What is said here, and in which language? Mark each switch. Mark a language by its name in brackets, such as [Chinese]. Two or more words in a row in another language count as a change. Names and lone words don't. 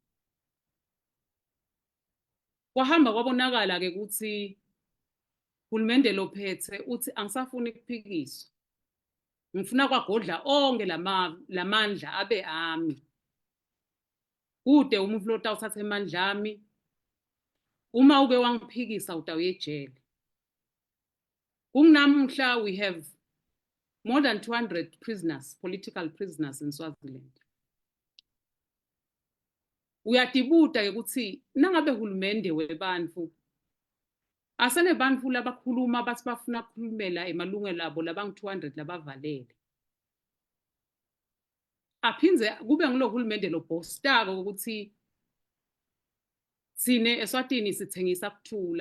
[Swati] Kwahamba kwabonakala ke ukuthi uhulumende lophethe uthi angisafuni ukuphikiswa. Ngifuna kwagodla onke lamandla abe ami. Kude umuntu lo utawuthatha emandla ami. Uma uke wangiphikisa utawuya ejele. [English] Kunamhla we have more than 200 prisoners, political prisoners in Swaziland. [Swati] Uyatibuta ukuthi nangabe hulumende webantfu asene bantfu labakhuluma bathi bafuna ukukhulumela emalungelo abo labangu-200 labavalele. Aphinze kube ngulo hulumende lo bostako ukuthi sine eSwatini sithengisa kuthula.